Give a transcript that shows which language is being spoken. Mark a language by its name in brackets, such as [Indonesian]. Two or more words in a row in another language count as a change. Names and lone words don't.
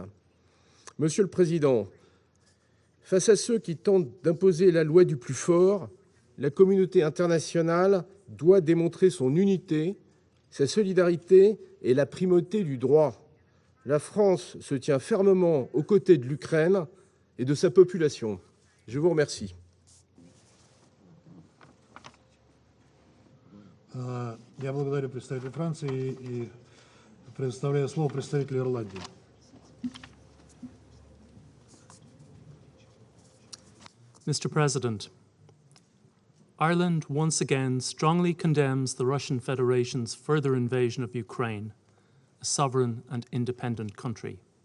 [French] Monsieur le Président, face à ceux qui tentent d'imposer la loi du plus fort, la communauté internationale doit démontrer son unité, sa solidarité et la primauté du droit. La France se tient fermement aux côtés de l'Ukraine et de sa population. Je vous remercie. [Russian] Я благодарю представителя Франции и предоставляю слово представителю Ирландии. [English] Mr. President, Ireland once again strongly condemns the Russian Federation's further invasion of Ukraine, a sovereign and independent country.